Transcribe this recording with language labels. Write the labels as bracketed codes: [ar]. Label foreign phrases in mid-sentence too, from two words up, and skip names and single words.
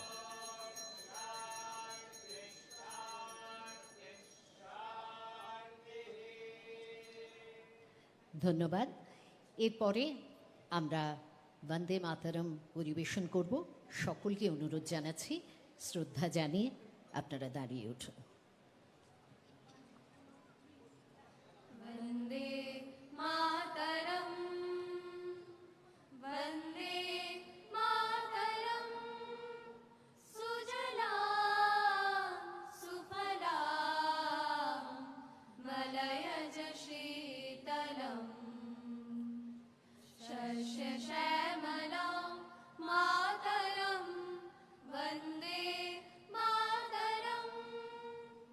[bn] ধন্যবাদ। এরপরে আমরা বন্দে মাতরম পরিবেশন করব। সকলকে অনুরোধ জানাচ্ছি, শ্রদ্ধা জানিয়ে আপনারা দাঁড়িয়ে উঠুন। [sa] वन्दे मातरम्, वन्दे मातरम्, सुजलां सुफलां मलयज शीतलम्, शस्यश्यामलां मातरम्, वन्दे मातरम्।